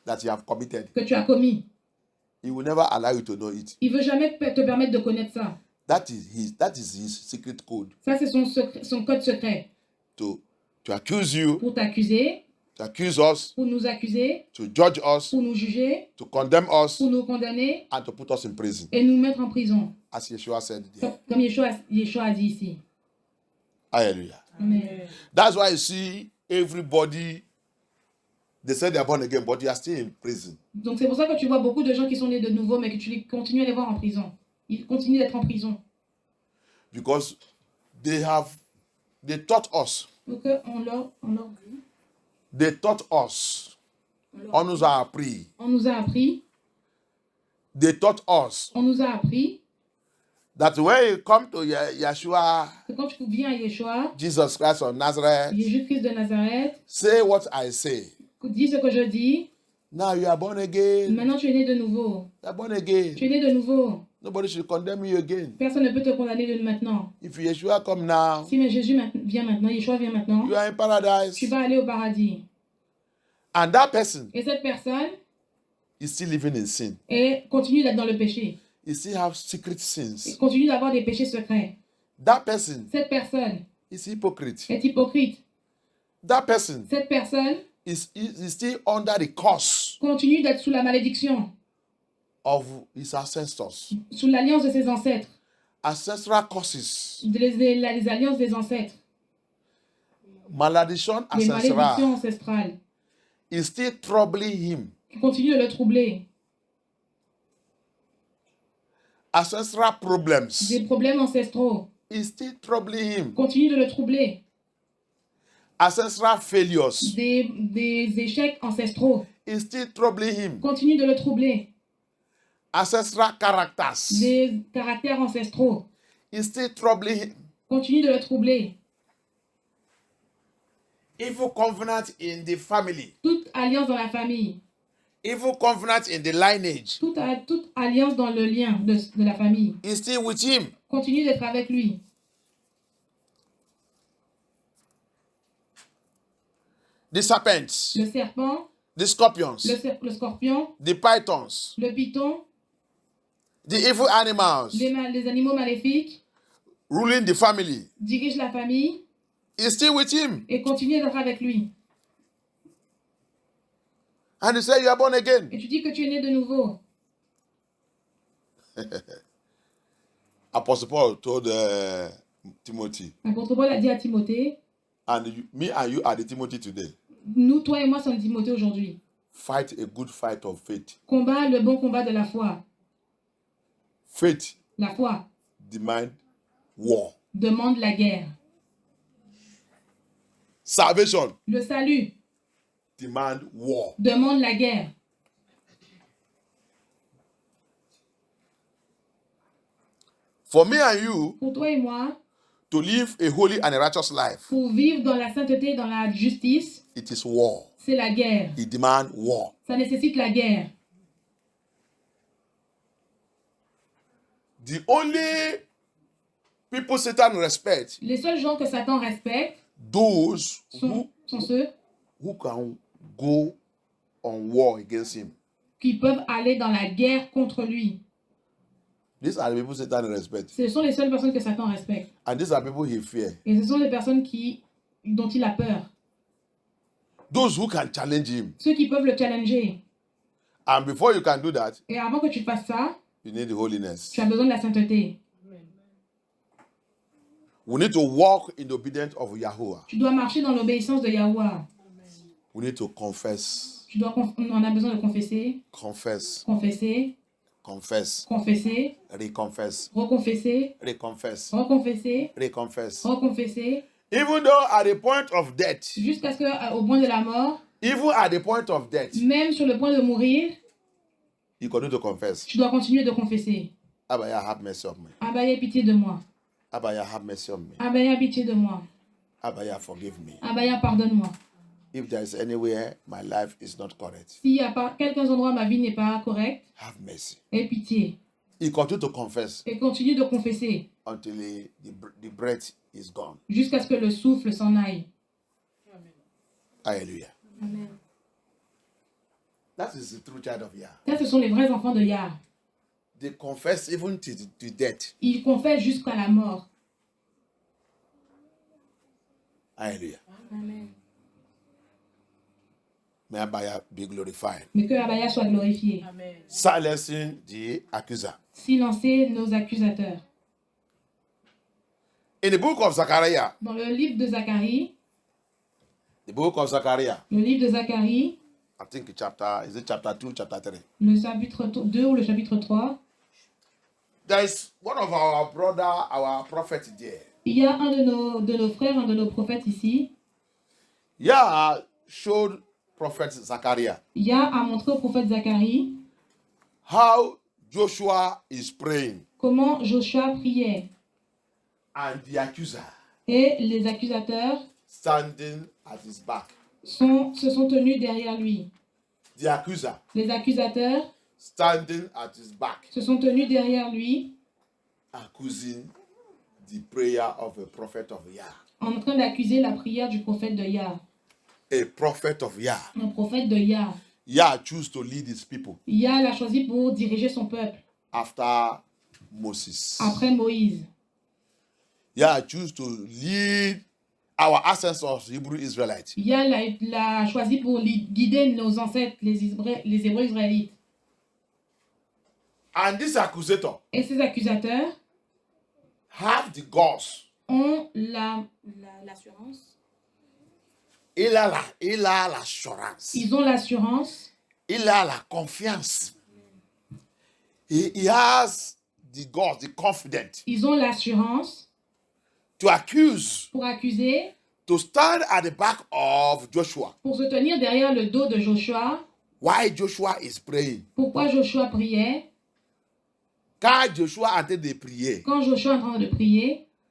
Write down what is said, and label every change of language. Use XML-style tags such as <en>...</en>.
<en>that you have committed?</en> <fr>que tu as commis.</fr> <en>He will never allow you to know it.</en> <fr>Il ne veut jamais te permettre de connaître ça.</fr> <en>That is his secret code</en> <fr>Ça, c'est son code secret.</fr> <en>to accuse you,</en> <fr>Pour t'accuser,</fr> <en>to accuse us,</en> <fr>pour nous accuser,</fr> <en>to judge us,</en> <fr>pour nous juger,</fr> <en>to condemn us,</en> <fr>pour nous condamner</fr> <en>and to put us in prison.</en> <fr>et nous mettre en prison.</fr> <en>As Yeshua said there.</en> <fr>Comme Yeshua a dit ici. Hallelujah. Amen.</fr> <en>That's why you see everybody, they say they are born again, but they are still in prison.</en> <fr>Donc c'est pour ça que tu vois beaucoup de gens qui sont nés de nouveau, mais que tu continues à les voir en prison. Ils continuent d'être en prison.</fr> <en>Because They taught us.</en> <fr>Pour qu'on leur</fr> <en>They taught us.</en> <fr>On nous a appris. on nous a appris,</fr> <en>They taught us that when you come to Yeshua,</en> <fr>que quand tu viens à Yeshua,</fr> <en>Jesus Christ of Nazareth,</en> <fr>Jésus-Christ de Nazareth,</fr> <en>say what I say.</en> <fr>dis ce que je dis,</fr> <en>Now you are born again.</en> <fr>maintenant tu es né de nouveau.</fr> <en>You are born again.</en> <fr>Tu es né de nouveau.</fr> <en>Nobody should condemn you again.</en> <fr>Personne ne peut te condamner de maintenant.</fr> <en>If Yeshua come now,</en> <fr>Si mais Jésus vient maintenant, Yeshua vient maintenant,</fr> <en>you are in paradise.</en> <fr>tu vas aller au paradis.</fr> <en>And that person</en> <fr>Et cette personne</fr> <en>is still living in sin.</en> <fr>continue d'être dans le péché.</fr> <en>He still have secret</en> <fr>Il</fr> <en>sins.</en> <fr>continue d'avoir des péchés secrets.</fr> <en>That person</en> <fr>Cette personne</fr> <en>is hypocrite.</en> <fr>est hypocrite.</fr> <en>That person</en> <fr>Cette personne</fr> <en>is still under the curse</en> <fr>continue d'être sous la malédiction,</fr> <en>of his ancestors.</en> <fr>sous l'alliance de ses ancêtres,</fr> <en>Ancestral curses.</en> <fr>les alliances des ancêtres, Malediction les malédictions ancestrales,</fr> <en>is still troubling him.</en> <fr>qui continuent de le troubler.</fr> <en>Ancestral problems</en> <fr>Des problèmes ancestraux</fr> <en>is still troubling him.</en> <fr>continuent de le troubler.</fr> <en>Ancestral failures</en> <fr>Des échecs ancestraux</fr> <en>is still troubling him.</en> <fr>continuent de le troubler.</fr> <en>Ancestral characters</en> <fr>Des caractères ancestraux</fr> <en>is still troubling him.</en> <fr>continuent de le troubler.</fr> <en>Evil covenant in the family,</en> <fr>Toute alliance dans la famille,</fr> <en>evil covenant in the lineage</en> <fr>toute alliance dans le lien de la famille</fr> <en>is still with him.</en> <fr>continue d'être avec lui.</fr> <en>The serpents,</en> <fr>Le serpent,</fr> <en>the scorpions,</en> <fr>le scorpion,</fr> <en>the pythons,</en> <fr>le python,</fr> <en>the evil animals</en> <fr>les animaux maléfiques</fr> <en>ruling the family</en> <fr>dirigent la famille</fr> <en>is still with him.</en> <fr>et continuent d'être avec lui.</fr> <en>And he said, you are born again.</en> <fr>Et tu dis que tu es né de nouveau.</fr> <en>Apostle Paul told Timothy,</en> <fr>L'apôtre Paul a dit à Timothée,</fr> <en>and me and you are the Timothy today.</en> <fr>nous, toi et moi sommes Timothée aujourd'hui.</fr> <en>Fight a good fight of faith.</en> <fr>Combat le bon combat de la foi.</fr> <en>Faith</en> <fr>La foi</fr> <en>demand war.</en> <fr>demande la guerre.</fr> <en>Salvation</en> <fr>Le salut</fr> <en>demand war.</en> <fr>demande la guerre.</fr> <en>For me and you</en> <fr>Pour toi et moi,</fr> <en>to live a holy and a righteous life,</en> <fr>pour vivre dans la sainteté, dans la justice,</fr> <en>it is war.</en> <fr>c'est la guerre.</fr> <en>It demands war.</en> <fr>Ça nécessite la guerre.</fr> <en>The only people Satan respects,</en> <fr>Les seuls gens que Satan respecte</fr> <en>those</en> <fr>sont ceux</fr> <en>who can go on war against him.</en> <fr>qui peuvent aller dans la guerre contre lui.</fr> <en>These are the people Satan respects.</en> <fr>Ce sont les seules personnes que Satan respecte.</fr> <en>And these are people he fears.</en> <fr>Et ce sont les personnes dont il a peur.</fr> <en>Those who can challenge him.</en> <fr>Ceux qui peuvent le challenger.</fr> <en>And before you can do that,</en> <fr>Et avant que tu fasses ça,</fr> <en>you need the holiness.</en> <fr>tu as besoin de la sainteté.</fr> <en>We need to walk in the obedience of Yahuwah.</en> <fr>Tu dois marcher dans l'obéissance de Yahuwah.</fr> <en>We need to confess.</en> <fr>On a besoin de confesser,</fr> <en>Confess.</en> <fr>confesser,</fr> <en>Confess.</en> <fr>confesser,</fr> <en>Reconfess.</en> <fr>reconfesser,</fr> <en>Reconfess.</en> <fr>reconfesser,</fr> <en>Reconfess.</en> <fr>reconfesser,</fr> <en>Even though at the point of death,</en> <fr>jusqu'à ce qu'au point de la mort,</fr> <en>even at the point of death,</en> <fr>même sur le point de mourir,</fr> <en>you continue to confess.</en> <fr>tu dois continuer de confesser.</fr> <en>Abaya, have mercy on me.</en> <fr>Abaya, pitié de moi.</fr> <en>Abaya, have mercy on me.</en> <fr>Abaya, pitié de moi.</fr> <en>Abaya, forgive me.</en> <fr>Abaya, pardonne-moi.</fr> <en>If there is anywhere my life is not correct,</en> <fr>S'il y a pas quelques endroits ma vie n'est pas correcte,</fr> <en>have mercy.</en> <fr>aie pitié.</fr> <en>He continue to confess</en> <fr>Et continue de confesser</fr> <en>until the breath is gone.</en> <fr>jusqu'à ce que le souffle s'en aille. Hallelujah. Amen.</fr> <en>That is the true child of Yah.</en> <fr>Ça, ce sont les vrais enfants de Yah.</fr> <en>They confess even to death.</en> <fr>Ils confessent jusqu'à la mort. Hallelujah. Amen.</fr> <en>May Abaya be glorified.</en> <fr>Mais que Abaya soit glorifié. Amen.</fr> <en>Silencing the accuser.</en> <fr>Silencez nos accusateurs.</fr> <en>In the book of Zechariah,</en> <fr>Dans le livre de Zacharie,</fr> <en>the book of Zechariah,</en> <fr>le livre de Zacharie,</fr> <en>I think is it chapter 2, chapter 3?</en> <fr>le chapitre 2 ou le chapitre 3,</fr> <en>There is one of our brother, our prophet there.</en> <fr>Il y a un de nos frères, un de nos prophètes ici.</fr> <en>Yah showed prophet Zachariah</en> <fr>Yah a montré au prophète Zacharie</fr> <en>how Joshua is praying</en> <fr>comment Joshua priait.</fr> <en>and the accuser</en> <fr>Et les accusateurs</fr> <en>standing at his back.</en> <fr>se sont tenus derrière lui.</fr> <en>The accuser</en> <fr>Les accusateurs</fr> <en>standing at his back,</en> <fr>se sont tenus derrière lui</fr> <en>accusing the prayer of a prophet of Yah.</en> <fr>en train d'accuser la prière du prophète de Yah.</fr> <en>A prophet of Yah.</en> <fr>Un prophète de Yah.</fr> <en>Yah chose to lead his people</en> <fr>Yah l'a choisi pour diriger son peuple</fr> <en>after Moses.</en> <fr>après Moïse.</fr> <en>Yah chose to lead our ancestors, Hebrew Israelites.</en> <fr>Yah l'a choisi pour guider nos ancêtres, les Hébreux israélites.</fr> <en>And this accusator</en> <fr>Et ces accusateurs</fr> <en>have the guts.</en> <fr>ont l'assurance. Il a l'assurance. Ils ont l'assurance. Il a la confiance.</fr> <en>He has the guts, the confidence</en> <fr>Ils ont l'assurance</fr> <en>to accuse,</en> <fr>pour accuser,</fr> <en>to stand at the back of Joshua.</en> <fr>pour se tenir derrière le dos de Joshua.</fr> <en>Why Joshua is praying.</en> <fr>Pourquoi Joshua priait? Quand Joshua est en train de prier. Quand Joshua est en train de prier,</fr>